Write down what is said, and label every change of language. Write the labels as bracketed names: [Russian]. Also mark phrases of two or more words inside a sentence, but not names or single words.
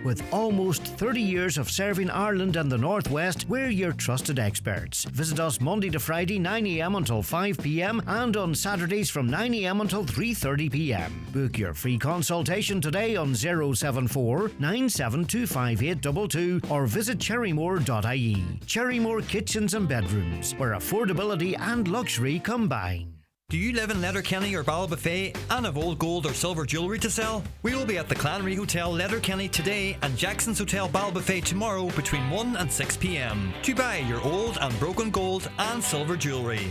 [English] With almost 30 years of serving Ireland and the Northwest, we're your trusted experts. Visit us Monday to Friday 9am until 5pm and on Saturdays from 9am until 3:30pm. Book your free consultation today on 074 9725 or visit cherrymore.ie. Cherrymore Kitchens and Bedrooms, where affordability and luxury combine. Do you live in Letterkenny or Ballybofey and have old gold or silver jewellery to sell? We will be at the Clanry Hotel Letterkenny today and Jackson's Hotel Ballybofey tomorrow between 1 and 6pm to buy your old and broken gold and silver jewellery.